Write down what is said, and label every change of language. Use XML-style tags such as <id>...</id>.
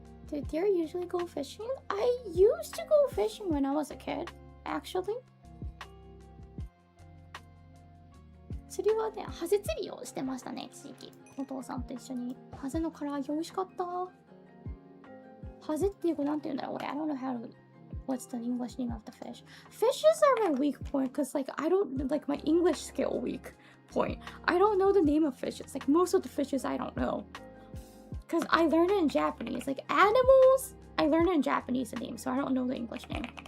<en>Do deer usually go fishing? I used to go fishing when I was a kid, actually.</en> <ja>釣りはね、ハゼ釣りをしてましたね、一時期。お父さんと一緒に。ハゼの唐揚げ美味しかった。ハゼっていうかなんて言うんだろう。</ja> <en>I don't know how to... What's the English name of the fish? Fishes are my weak point because like I don't... Like my English skill weak point. I don't know the name of fishes. Like most of the fishes I don't know. Because I learned it in Japanese. Like animals, I learned it in Japanese the name, so I don't know the English name.</en>